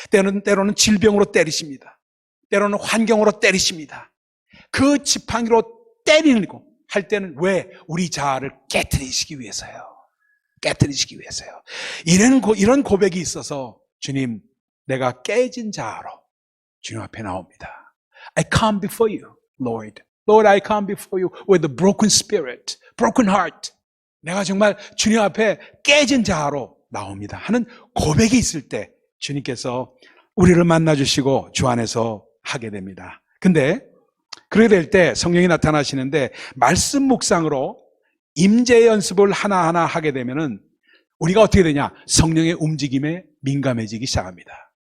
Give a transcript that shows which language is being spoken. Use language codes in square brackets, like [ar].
[ko] 때로는 질병으로 때리십니다. 때로는 환경으로 때리십니다. 그 지팡이로 때리고 할 때는 왜? 우리 자아를 깨트리시기 위해서요. 깨트리시기 위해서요. 이런 고백이 있어서 주님, 내가 깨진 자아로 주님 앞에 나옵니다. [en] I come before you, Lord. Lord, I come before you with a broken spirit, broken heart. [ko] 내가 정말 주님 앞에 깨진 자아로 나옵니다 하는 고백이 있을 때 주님께서 우리를 만나주시고 주 안에서 하게 됩니다. 근데 그렇게 될 때 성령이 나타나시는데, 말씀 묵상으로 임재 연습을 하나하나 하게 되면은 우리가 어떻게 되냐? 성령의 움직임에 민감해지기 시작합니다.